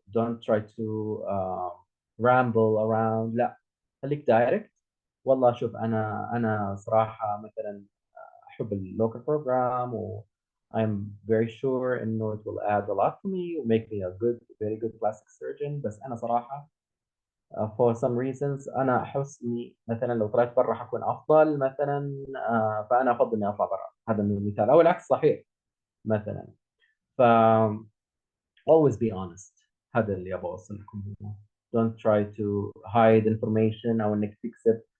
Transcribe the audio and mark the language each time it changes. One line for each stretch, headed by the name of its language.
English: don't try to ramble around.
Arabic: لا، خليك دايركت. والله شوف انا صراحه مثلا احب اللوكال بروجرام
English: I'm very sure إنه it will add a lot to me and make me a good, very good plastic surgeon.
Arabic: بس أنا صراحة
English: for some reasons
Arabic: أنا أحس إني مثلا لو طلعت برا حكون أفضل مثلا. فأنا أفضل إني أطلع برا. هذا من المثال، أو العكس صحيح مثلا.
English: ف always be honest.
Arabic: هذا اللي أبغى أوصل لكم هنا.
English: Don't try to hide information
Arabic: أو إنك تكسب.